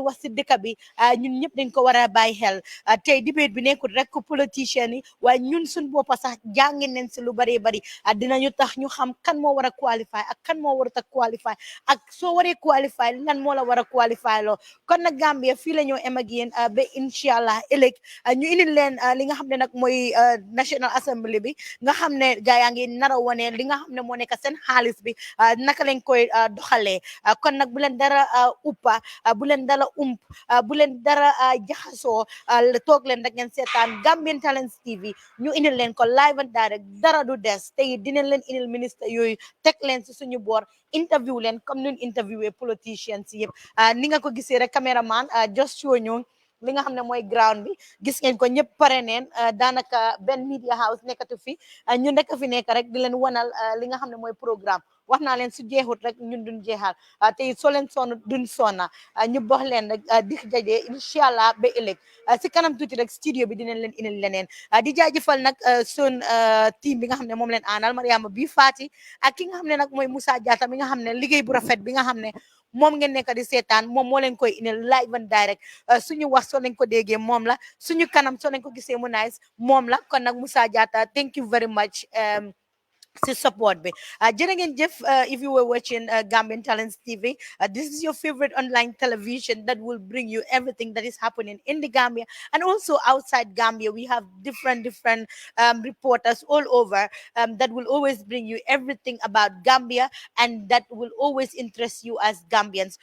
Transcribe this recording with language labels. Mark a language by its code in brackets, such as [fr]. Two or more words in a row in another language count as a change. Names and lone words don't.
[wo] wax si dëkk bi ñun ñëpp dañ ko war a bàyyi xel tey debate bi nekkul rek politicien yi waaye ñun suñ boppa sax jàngi nañ si lu bari bari dinañu tax ñu xam kan moo war a qualify ak kan moo warut a qualify ak soo waree qualify lan moo la war a qualify loo kon nag Gambia fii la ñoo em ak yéen ba [ar] إن شاء الله [wo] ëllëg ñu indil leen li nga xam ne nag mooy National Assembly bi bi nga xam ne gaa yaa ngi nar a wane li nga xam ne moo nekk seen xaalis bi naka lañ koy doxalee kon nag bu leen dara uppa bu leen dara bu leen dara jaxasoo toog leen rek ngeen seetaan Gambian Talents TV ñu indil leen ko [en] live and direct [wo] dara du des tey dinañ leen indil ministre yooyu teg leen si suñu boor interview leen comme ñun interviewé politicians yëpp ni nga ko gisee rek caméraman [en] just show [wo] ñu li nga xam ne mooy ground bi gis ngeen ko ñëpp pare neen daanaka benn [en] media house [wo] nekkatu fi ñu nekk fi nekk rek di leen wanal li nga xam ne mooy programme wax naa leen su jeexut rek ñun duñ jeexal te soo leen sonn duñ sonna ñu box leen rek di jajee [ar] إن شاء الله [wo] ba ëllëg si kanam tuuti rek studio bi dinañ leen indil leneen di jaajëfal nag sun team bi nga xam ne moom leen aanal Mariama bi Fati ak ki nga xam ne nag mooy Moussa Diatta mi nga xam ne liggéey bu rafet bi nga xam ne moom ngeen nekk di seetaan moom moo leen koy indil [en] live and direct [wo] suñu wax soo leen ko déggee moom la suñu kanam soo leen ko gisee mu nice moom la kon nag Moussa Diatta [en] thank you very much to support me. Jeff, if you were watching Gambian Talents TV, this is your favorite online television that will bring you everything that is happening in the Gambia and also outside Gambia. We have different reporters all over that will always bring you everything about Gambia and that will always interest you as Gambians.